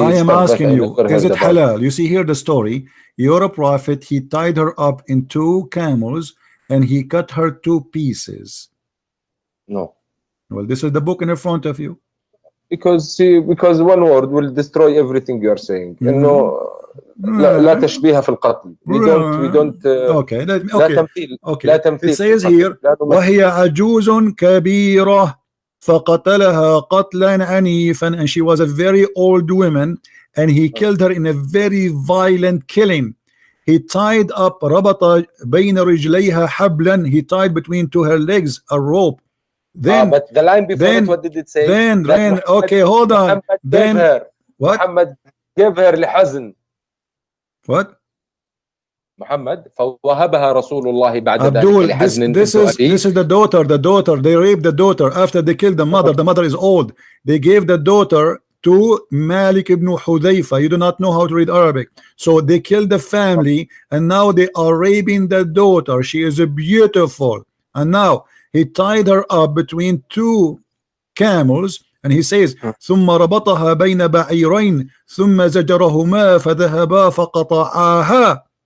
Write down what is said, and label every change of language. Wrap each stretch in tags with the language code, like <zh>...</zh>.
<en>I am asking you, is it halal? You see here the story. Your prophet, he tied her up in two camels and he cut her to pieces. No. Well, this is the book in front of you. Because one word will destroy everything you are saying. You know,</en> <ar>لا تشبيه في القتل.</ar> <en>We don't. Okay.</en> <ar>لا تمثيل.</ar> <en>It says here,</en> <ar>وهي عجوز كبيرة فقتلها قتلا عنيفا,</ar> <en>and she was a very old woman and he killed her in a very violent killing. He tied up</en> <ar>ربط بين رجليها حبلا,</ar> <en>he tied between to her legs a rope. Then but the line before it, what did it say? Then okay, hold on. Then what? Muhammad gave her لحزن. What?</en> <ar>Muhammad فوهبها رسول الله بعد</ar> <en>Abdul,</en> <ar>ذلك لحزن.</ar> <en>this is the daughter. They raped the daughter after they killed the mother. The mother is old. They gave the daughter to Malik ibn Hudayfa. You do not know how to read Arabic, so they killed the family, and now they are raping the daughter. She is beautiful, and now he tied her up between two camels, and he says</en> <ar>ثم ربطها بين بعيرين ثم زجرهما فذهبا فقطعاها.</ar>